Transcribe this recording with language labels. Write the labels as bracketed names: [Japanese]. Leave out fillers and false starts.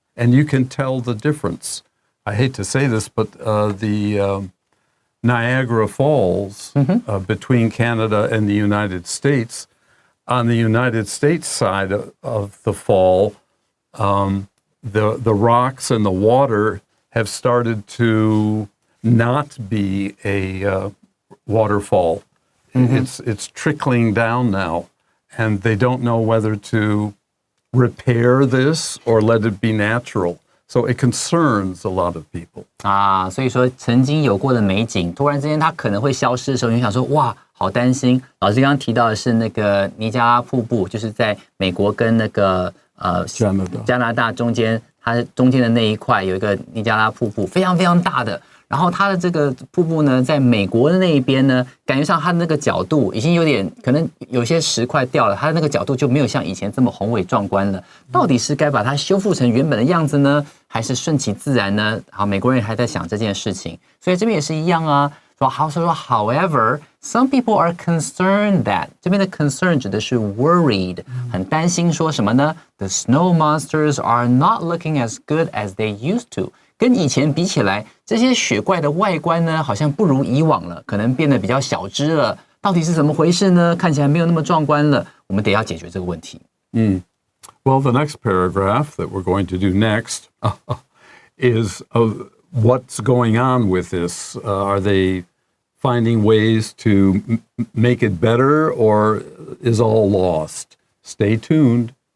[English] And you can tell the difference. I hate to say this, but the Niagara Falls between Canada and the United States, on the United States side of the fall, the rocks and the water have started to not be a waterfall. It's trickling down now, and they don't know whether to repair this or let it be natural. So it concerns a lot of people. [Chinese] 所以说曾经有过的美景，突然之间它可能会消失的时候，你想说哇，好担心。老师刚刚提到的是那个尼加拉瀑布，就是在美国跟那个加拿大中间，它中间的那一块有一个尼加拉瀑布，非常非常大的。然后它的这个瀑布呢，在美国的那一边呢，感觉上它的那个角度已经有点，可能有些石块掉了，它的那个角度就没有像以前这么宏伟壮观了。到底是该把它修复成原本的样子呢，还是顺其自然呢？好，美国人还在想这件事情，所以这边也是一样啊。 [English] However, some people are concerned that [Chinese] 这边的 [English] concern [Chinese] 指的是 [English] worried， [Chinese] 很担心说什么呢 [English] ？The snow monsters are not looking as good as they used to。 [Chinese] 跟以前比起来，这些雪怪的外观呢，好像不如以往了，可能变得比较小只了。到底是怎么回事呢？看起来没有那么壮观了。我们得要解决这个问题。 [English] Well, the next paragraph that we're going to do next is what's going on with this. Are they finding ways to make it better, or is all lost? Stay tuned.